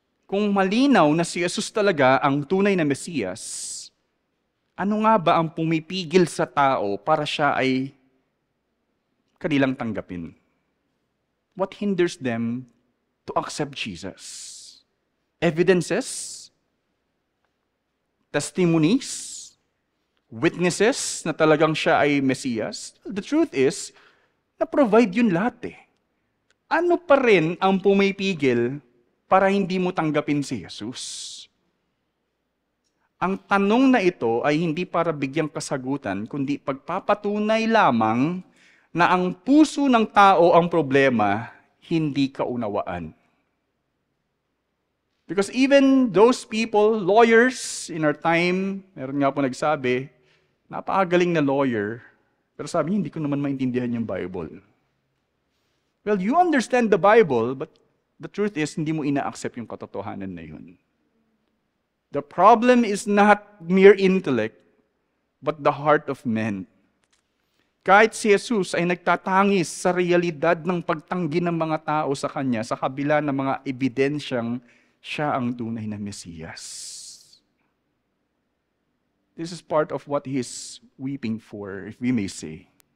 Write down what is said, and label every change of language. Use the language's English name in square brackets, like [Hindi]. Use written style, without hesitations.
[Filipino] Kung malinaw na si Jesus talaga ang tunay na Mesiyas, ano nga ba ang pumipigil sa tao para siya ay kanilang tanggapin? [English] What hinders them to accept Jesus? Evidences? Testimonies? [Filipino] Witnesses na talagang siya ay Mesiyas? [English] The truth is, [Filipino] na-provide yun lahat eh. Ano pa rin ang pumipigil para hindi mo tanggapin si Jesus? Ang tanong na ito ay hindi para bigyang kasagutan, kundi pagpapatunay lamang na ang puso ng tao ang problema, hindi kaunawaan. [English] Because even those people, lawyers in our time, [Filipino] meron nga po nagsabi, napakagaling na lawyer, pero sabi niya, hindi ko naman maintindihan yung Bible. [English] Well, you understand the Bible, but the truth is, [Filipino] hindi mo ina-accept yung katotohanan na yun. [English] The problem is not mere intellect, but the heart of men. [Filipino] Kahit si Jesus ay nagtatangis sa realidad ng pagtanggi ng mga tao sa Kanya sa kabila ng mga ebidensyang siya ang tunay na Mesiyas. [English] This is part of what He's weeping for, if we may say.